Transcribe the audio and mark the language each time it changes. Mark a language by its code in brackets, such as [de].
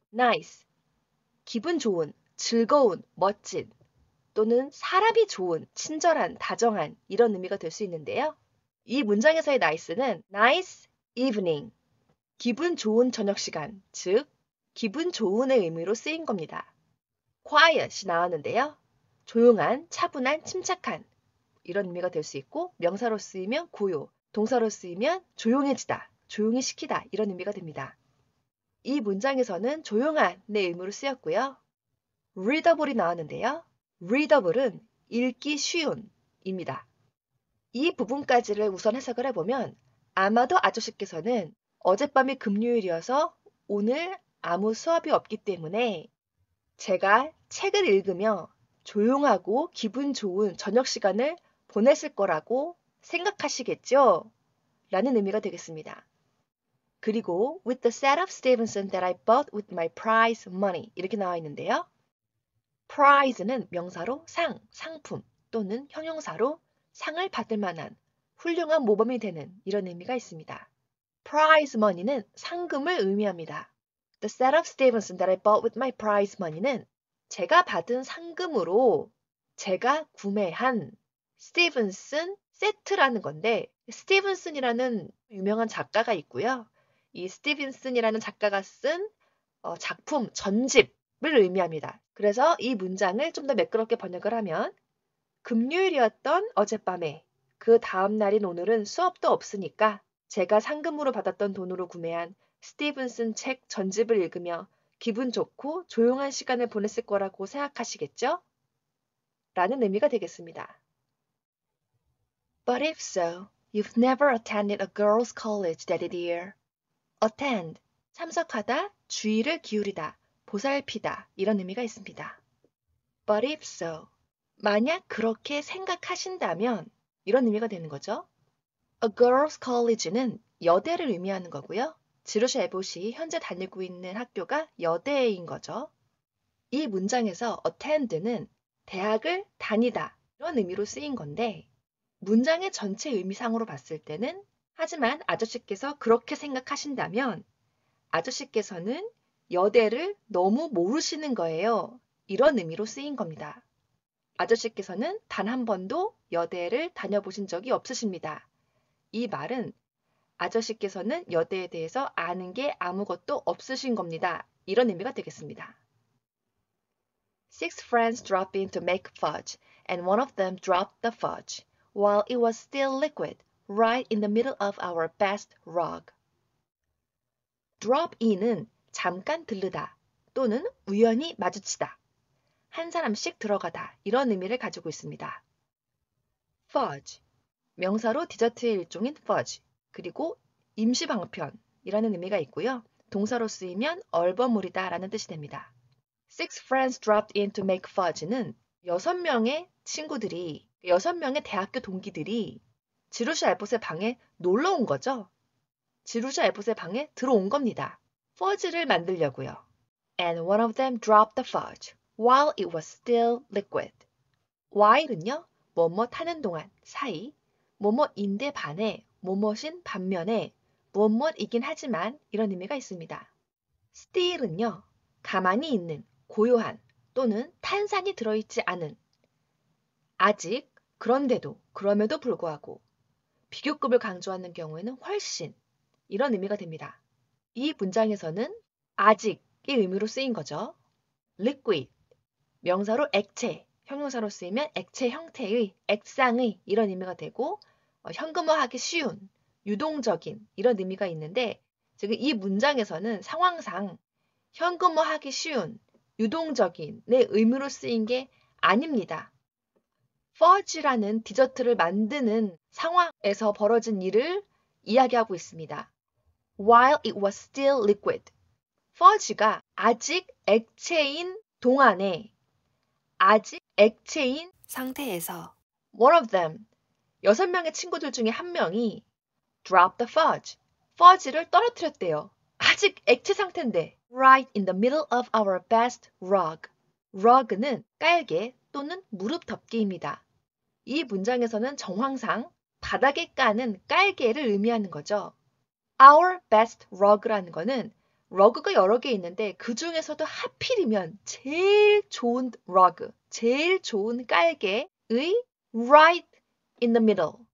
[en] Nice. [ko] 기분 좋은, 즐거운, 멋진 또는 사람이 좋은, 친절한, 다정한 이런 의미가 될 수 있는데요. 이 문장에서의 nice는 [en] nice evening, [ko] 기분 좋은 저녁 시간, 즉 기분 좋은의 의미로 쓰인 겁니다. quiet이 나왔는데요. 조용한, 차분한, 침착한 이런 의미가 될 수 있고 명사로 쓰이면 고요, 동사로 쓰이면 조용해지다, 조용히 시키다 이런 의미가 됩니다. 이 문장에서는 조용한의 의미로 쓰였고요. readable이 나왔는데요. readable은 읽기 쉬운 입니다. 이 부분까지를 우선 해석을 해보면 아마도 아저씨께서는 어젯밤이 금요일이어서 오늘 아무 수업이 없기 때문에 제가 책을 읽으며 조용하고 기분 좋은 저녁 시간을 보냈을 거라고 생각하시겠죠? 라는 의미가 되겠습니다. 그리고 [en] with the set of Stevenson that I bought with my prize money [ko] 이렇게 나와 있는데요. prize는 명사로 상, 상품 또는 형용사로 상을 받을 만한 훌륭한 모범이 되는 이런 의미가 있습니다. prize money는 상금을 의미합니다. [en] The set of Stevenson that I bought with my prize money [ko] 는 제가 받은 상금으로 제가 구매한 스티븐슨 세트라는 건데 스티븐슨이라는 유명한 작가가 있고요. 이 스티븐슨이라는 작가가 쓴 작품, 전집을 의미합니다. 그래서 이 문장을 좀 더 매끄럽게 번역을 하면 금요일이었던 어젯밤에 그 다음 날인 오늘은 수업도 없으니까 제가 상금으로 받았던 돈으로 구매한 스티븐슨 책 전집을 읽으며 기분 좋고 조용한 시간을 보냈을 거라고 생각하시겠죠? 라는 의미가 되겠습니다. [en] But if so, you've never attended a girls' college that year. [ko] attend, 참석하다, 주의를 기울이다, 보살피다 이런 의미가 있습니다. [en] But if so, [ko] 만약 그렇게 생각하신다면 이런 의미가 되는 거죠. [en] A girls' college [ko] 는 여대를 의미하는 거고요. 지루샤 에봇이 현재 다니고 있는 학교가 여대인 거죠. 이 문장에서 attend는 대학을 다니다 이런 의미로 쓰인 건데 문장의 전체 의미상으로 봤을 때는 하지만 아저씨께서 그렇게 생각하신다면 아저씨께서는 여대를 너무 모르시는 거예요. 이런 의미로 쓰인 겁니다. 아저씨께서는 단 한 번도 여대를 다녀보신 적이 없으십니다. 이 말은 아저씨께서는 여대에 대해서 아는 게 아무것도 없으신 겁니다. 이런 의미가 되겠습니다. [en] Six friends dropped in to make fudge, and one of them dropped the fudge, while it was still liquid, right in the middle of our best rug. [ko] drop in은 잠깐 들르다 또는 우연히 마주치다. 한 사람씩 들어가다 이런 의미를 가지고 있습니다. fudge, 명사로 디저트의 일종인 fudge, 그리고 임시방편이라는 의미가 있고요. 동사로 쓰이면 얼버무리다 라는 뜻이 됩니다. [en] Six friends dropped in to make fudge [ko] 는 6명의 친구들이, 6명의 대학교 동기들이 지루샤 에봇의 방에 놀러 온 거죠. 지루샤 에봇의 방에 들어온 겁니다. fudge를 만들려고요. [en] And one of them dropped the fudge while it was still liquid. [ko] while은요, 뭐뭐 하는 동안, 사이, 뭐뭐인데 반해, 뭐뭐인 반면에, 뭐뭐이긴 하지만 이런 의미가 있습니다. still은요, 가만히 있는, 고요한 또는 탄산이 들어있지 않은, 아직, 그런데도, 그럼에도 불구하고, 비교급을 강조하는 경우에는 훨씬 이런 의미가 됩니다. 이 문장에서는 아직의 의미로 쓰인 거죠. liquid, 명사로 액체, 형용사로 쓰이면 액체 형태의, 액상의 이런 의미가 되고 현금화하기 쉬운, 유동적인 이런 의미가 있는데 지금 이 문장에서는 상황상 현금화하기 쉬운, 유동적인의 의미로 쓰인 게 아닙니다. fudge라는 디저트를 만드는 상황에서 벌어진 일을 이야기하고 있습니다. [en] While it was still liquid. [ko] fudge가 아직 액체인 동안에 아직 액체인 상태에서 [en] one of them, [ko] 6명의 친구들 중에 한 명이 [en] drop the fudge, [ko] fudge를 떨어뜨렸대요. 아직 액체 상태인데 [en] right in the middle of our best rug. [ko] rug는 깔개 또는 무릎 덮개입니다. 이 문장에서는 정황상 바닥에 까는 깔개를 의미하는 거죠. [en] Our best rug [ko] 라는 거는 러그가 여러 개 있는데 그 중에서도 하필이면 제일 좋은 rug, 제일 좋은 깔개의 [en] right in the middle.